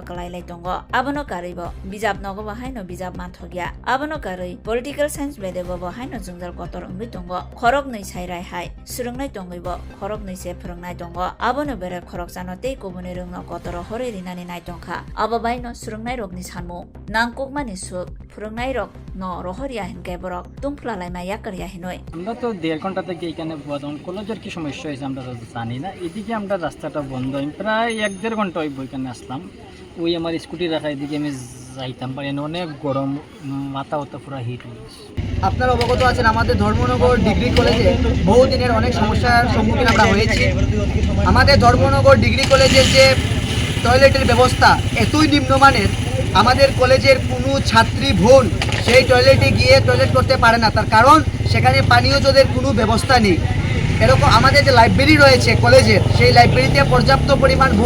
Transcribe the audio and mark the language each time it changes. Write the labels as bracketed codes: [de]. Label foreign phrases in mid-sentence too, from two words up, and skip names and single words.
[trp] kalailai tongo abono kari bo bijab nogo bo haino bijab manthogya abono kari [en] political science [trp] bedego bo haino jungjal kotor ongui tongo khorok nei sairai hai surungnai tongoi bo khorok nei se phurungnai tongo abono bere khorok jano tei kobuni rungno kotoro hore rinani nai tongkha abo baino surungnai rokni sanmu nangkukmani suk phurungnai rok no rohoriya hinke borok tungphlalai ma yakariya hinoi [bn] আমরা তো 1.5 ঘন্টা থেকে এখানে বোধন কলেজের কি সমস্যা হয়েছে আমরা তো জানি না এদিকে আমরা রাস্তাটা বন্ধ প্রায় 1.5 ঘন্টা ওই বইখানে আসলাম ওই আমার স্কুটি রাখা এদিকে আমি যাইতাম পারি না অনেক গরম মাথা ওটা পুরো হিট হয়ে গেছে আপনারা অবগত আছেন আমাদের ধর্মনগর ডিগ্রি কলেজে বহুদিনের অনেক সমস্যার সম্মুখীন আমরা হয়েছি আমাদের ধর্মনগর ডিগ্রি কলেজের যে টয়লেটের ব্যবস্থা এতই নিম্নমানের আমাদের কলেজের কোনো ছাত্রী বোন সেই টয়লেটে গিয়ে টয়লেট করতে পারে না তার কারণ সেখানে পানীয় জলের কোনো ব্যবস্থা নেই এরকম আমাদের যে লাইব্রেরি রয়েছে কলেজের সেই লাইব্রেরিতে পর্যাপ্ত পরিমাণ বই